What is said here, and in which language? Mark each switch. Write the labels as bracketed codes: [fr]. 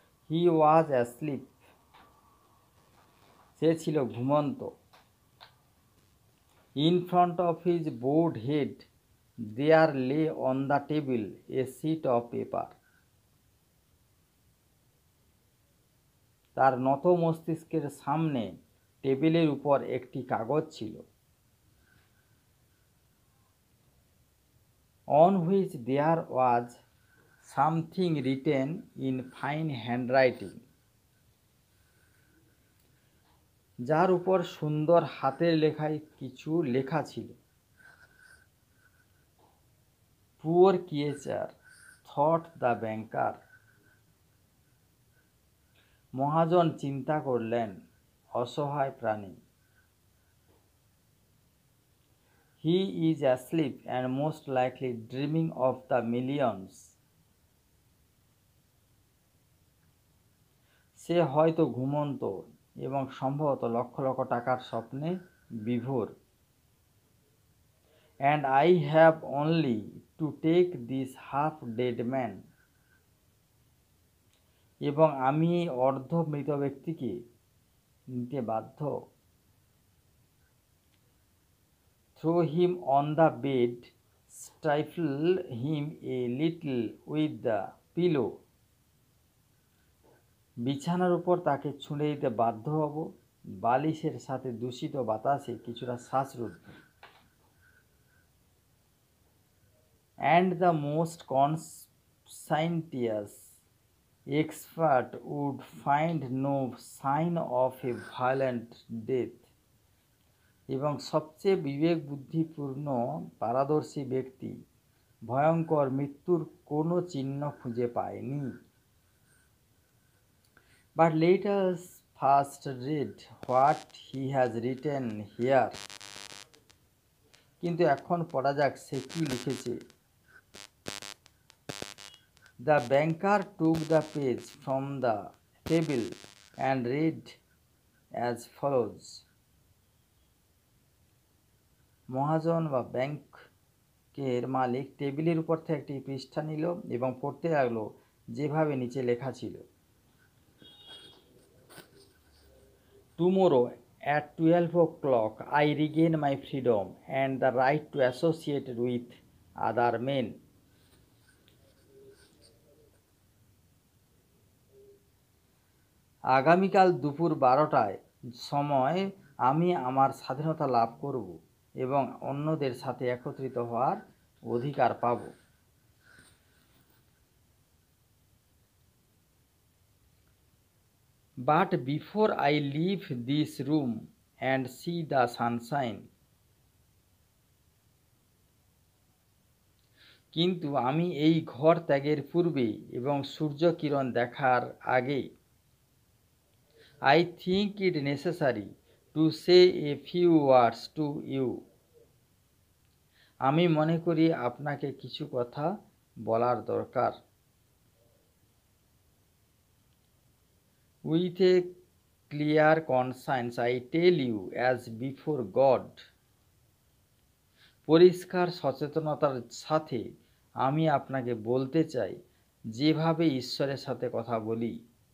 [en] He was asleep. [bn] সে ছিল ঘুমন্ত। [en] In front of his bowed head there lay on the table a sheet of paper. [bn] তার নত মস্তিষ্কের সামনে টেবিলের উপর একটি কাগজ ছিল। [en] On which there was something written in fine handwriting. [bn] যার উপর সুন্দর হাতের লেখায় কিছু লেখা ছিল। [en] Poor creature, thought the banker. [bn] মহাজন চিন্তা করলেন, অসহায় প্রাণী। [en] He is asleep and most likely dreaming of the millions. [bn] সে হয়তো ঘুমন্ত এবং সম্ভবত লক্ষ লক্ষ টাকার স্বপ্নে বিভোর। [en] And I have only to take this half dead man. [bn] এবং আমি এই অর্ধ মৃত ব্যক্তিকে নিতে বাধ্য। [en] Throw him on the bed, stifle him a little with the pillow. [bn] বিছানার উপর তাকে ছুঁড়ে দিতে বাধ্য হব, বালিশের সাথে দূষিত বাতাসে কিছুটা শ্বাসরুদ্ধ। [en] And the most conscientious expert would find no sign of a violent death. [bn] এবং সবচেয়ে বিবেক বুদ্ধিপূর্ণ পারদর্শী ব্যক্তি ভয়ঙ্কর মৃত্যুর কোনো চিহ্ন খুঁজে পায়নি। [en] But let us first read what he has written here. [bn] কিন্তু এখন পড়া যাক সে কি লিখেছে। [en] The banker took the page from the table and read as follows. [bn] মহাজন বা ব্যাংকের মালিক টেবিলের উপর থেকে একটি পৃষ্ঠা নিল এবং পড়তে লাগলো যেভাবে নিচে লেখা ছিল। [en] Tomorrow at 12 o'clock I regain my freedom and the right to associate with other men. [bn] আগামীকাল দুপুর 12টায় সময় আমি আমার স্বাধীনতা লাভ করব এবং অন্যদের সাথে একত্রিত হওয়ার অধিকার পাব। [en] But before I leave this room and see the sunshine, [bn] কিন্তু আমি এই ঘর ত্যাগের পূর্বে এবং সূর্য কিরণ দেখার আগে [en] I think it necessary to say a few words to you. [bn] আমি মনে করি আপনাকে কিছু কথা বলার দরকার। [en] With a clear conscience I tell you as before God. [bn] পরিষ্কার সচেতনতার সাথে আমি আপনাকে বলতে চাই, যেভাবে ঈশ্বরের সাথে কথা বলি।